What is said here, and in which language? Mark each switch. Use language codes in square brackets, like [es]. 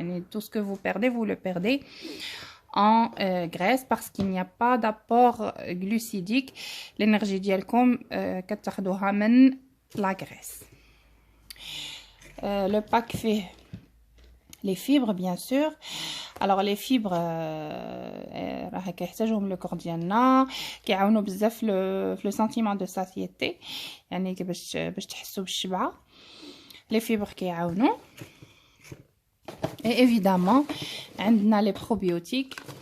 [fr] Tout ce que vous perdez, vous le perdez en graisse parce qu'il n'y a pas d'apport glucidique. L'énergie [ar] ديالكم كتاخدوها من [fr] la graisse. Le pack fait les fibres, bien sûr. Alors les fibres [ar] راه كيحتاجهم [fr] le corps [ar] ديالنا, كيعاونوا بزاف في [fr] le sentiment de satiété, [ar] يعني باش تحسوا بالشبعه. [fr] Les fibres [ar] كيعاونوا. [fr] Et évidemment, [ar] عندنا [fr] les probiotiques.